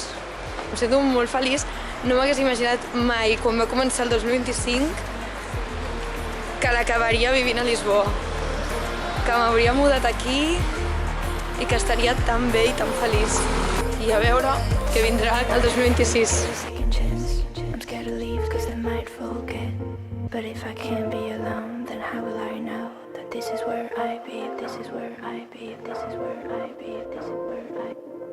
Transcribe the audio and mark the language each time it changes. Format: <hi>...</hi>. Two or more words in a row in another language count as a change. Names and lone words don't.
<ca>Em sento molt feliç. No m'hagués imaginat mai, quan va començar el 2025, que l'acabaria vivint a Lisboa. Que m'hauria mudat aquí i que estaria tan bé i tan feliç. I a veure què vindrà el 2026.</ca> <en>But if I can't be alone, then how will I know that this is where I be, this is where I be, this is where I be, this is where I be.</en>